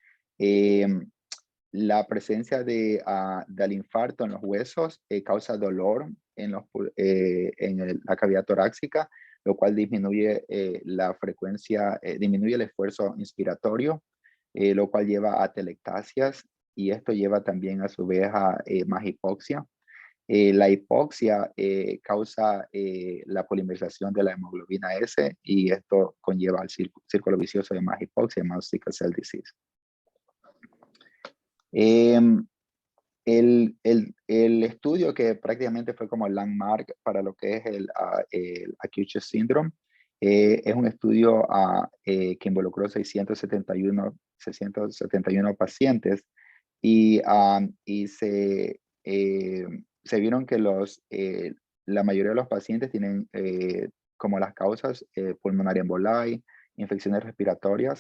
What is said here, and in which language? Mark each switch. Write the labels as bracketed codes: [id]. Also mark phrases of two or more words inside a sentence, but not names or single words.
[es] La presencia del infarto en los huesos causa dolor en la cavidad torácica, lo cual disminuye la frecuencia, disminuye el esfuerzo inspiratorio, lo cual lleva a telectasias, y esto lleva también a su vez a más hipoxia. La hipoxia causa la polimerización de la hemoglobina S, y esto conlleva al círculo vicioso de más hipoxia, más [en] sickle cell disease. [es] El estudio que prácticamente fue como landmark para lo que es el [en] acute chest syndrome [es] es un estudio que involucró 671 pacientes, y se vieron que la mayoría de los pacientes tienen como las causas pulmonar emboli, infecciones respiratorias.